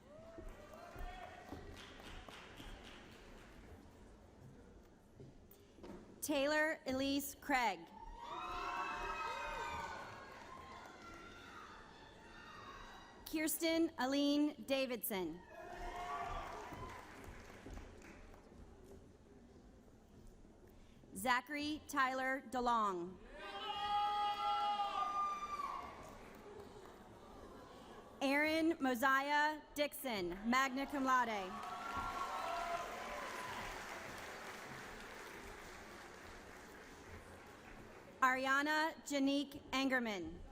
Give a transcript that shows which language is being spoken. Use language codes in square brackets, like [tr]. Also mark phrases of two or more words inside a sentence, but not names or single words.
[en] Taylor Elise Craig. Kirsten Aline Davidson. Zachary Tyler DeLong. Aaron Mosiah Dixon, [la] magna cum laude. [en] Ariana Janique Angerman.